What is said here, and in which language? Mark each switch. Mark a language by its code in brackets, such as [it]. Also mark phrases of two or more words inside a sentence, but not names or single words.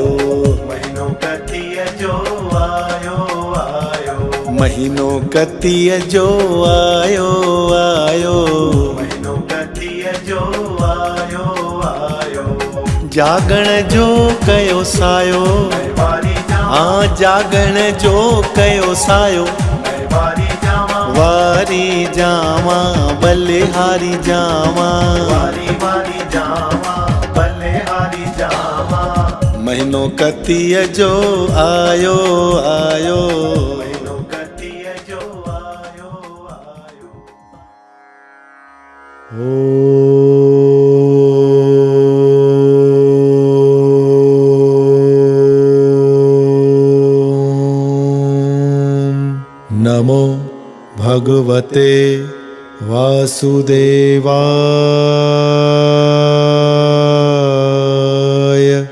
[sd] महीनो कतीअ जो आयो आयो, महीनो कतीअ जो आयो आयो, महीनो कतीअ जो आयो आयो, जागण जो कयो सायो, वारी जावा, हाँ जागण जो कयो सायो, वारी जावा, वारी जावा बलिहारी जावा, वारी वारी जावा, बलिहारी जावा, महीनो कतीअ जो आयो आयो, महीनो कतीअ जो आयो आयो। [sa] नमो भगवते वासुदेवाय।